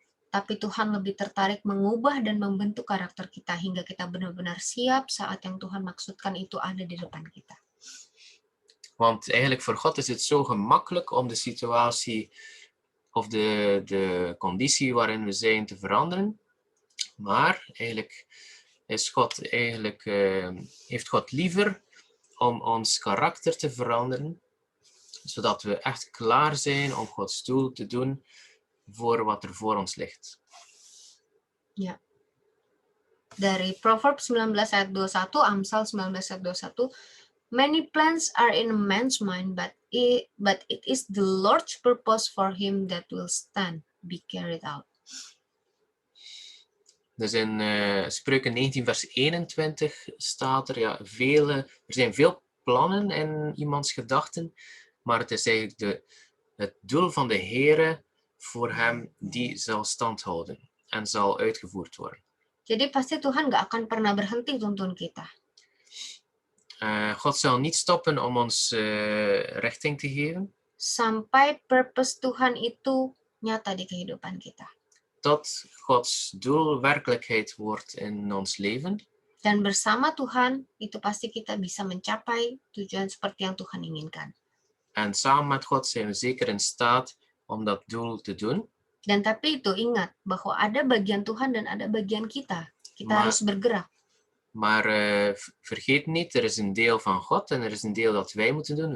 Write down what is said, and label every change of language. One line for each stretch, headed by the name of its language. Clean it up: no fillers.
Indonesian: Tapi Tuhan lebih tertarik mengubah dan membentuk karakter kita hingga kita benar-benar siap saat yang Tuhan maksudkan itu ada di depan kita.
Dutch: Want eigenlijk voor God is het zo gemakkelijk om de situatie of de conditie waarin we zijn te veranderen. Maar eigenlijk heeft God liever om ons karakter te veranderen, zodat we echt klaar zijn om Gods doel te doen voor wat er voor ons ligt.
Indonesian: Ya. Dari Proverbs 19 ayat 21,
English: Amsal 19 ayat 21, many plans are in a man's mind, but it is the Lord's purpose for him that will stand, be carried out.
Dutch: Dus in Spreuken 19 vers 21 staat er, er zijn veel plannen in iemands gedachten, maar het is eigenlijk het doel van de Heere voor hem die zal standhouden en zal uitgevoerd worden.
Indonesian: Jadi pasti Tuhan gak akan pernah berhenti tuntun kita.
Dutch: God zal niet stoppen om ons richting te geven.
Indonesian: Sampai purpose Tuhan itu nyata di kehidupan kita.
Dutch: Tot Gods doel werkelijkheid wordt in ons leven.
Indonesian: Dan bersama Tuhan, itu pasti kita bisa mencapai tujuan seperti yang Tuhan inginkan.
Dutch: En samen met God zijn we zeker in staat om dat doel te doen.
Indonesian: Dan tapi itu ingat bahwa ada bagian Tuhan dan ada bagian kita. Kita
Dutch: Maar-
Indonesian: harus bergerak.
Dutch: Maar vergeet niet, er is een deel van God en er is een deel dat wij moeten doen.